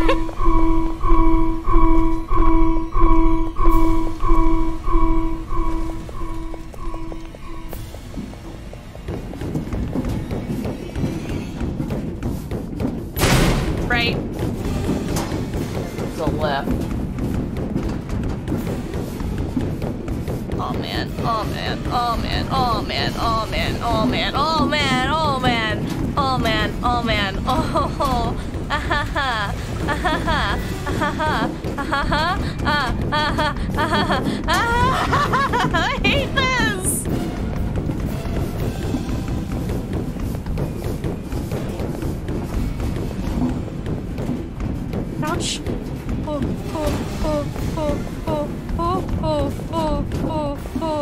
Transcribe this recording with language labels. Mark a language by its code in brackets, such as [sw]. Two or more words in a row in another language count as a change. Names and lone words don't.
[en] Right. The left. Oh man, oh man, oh man, oh man, oh man, oh man, oh man, oh man, oh man, oh man, oh, ahaha, ahaha, ahaha, ahaha, ahaha, ahaha, I hate this! Ouch. Oh, oh, oh, oh, oh, oh, oh, oh, oh, oh.